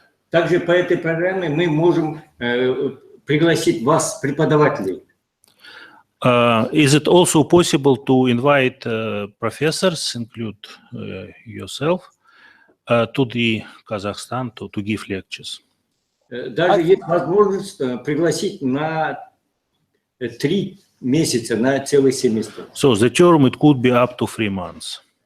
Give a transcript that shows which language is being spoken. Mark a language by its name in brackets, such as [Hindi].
[Russian] Также по этой программе мы можем пригласить вас, преподавателей. [English] Is it also possible to invite professors, include yourself, to the Kazakhstan to give lectures? [Russian] Даже есть возможность пригласить на 3 месяца, на целый семестр. [English] So the term, it could be up to 3 months.